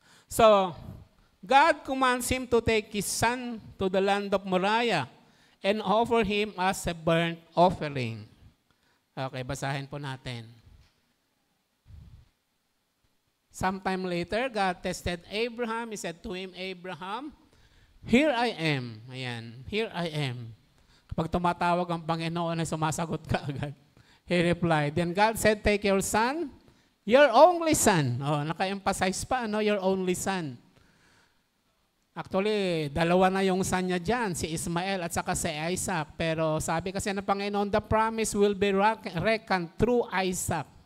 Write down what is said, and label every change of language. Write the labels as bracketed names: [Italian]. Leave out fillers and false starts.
[English] So, God commands him to take his son to the land of Moriah and offer him as a burnt offering. [Filipino] Okay, basahin po natin. [English] Sometime later, God tested Abraham. He said to him, Abraham, here I am. Ayan, here I am. [Filipino] Kapag tumatawag ang Panginoon, ay sumasagot ka agad. [English] He replied, then God said, take your son, your only son. [Filipino] Naka-emphasize pa, [English] your only son. [Filipino] Actually, dalawa na yung son niya dyan, si Ismael at saka si Isaac. Pero sabi kasi ng Panginoon, [English] the promise will be reckoned through Isaac.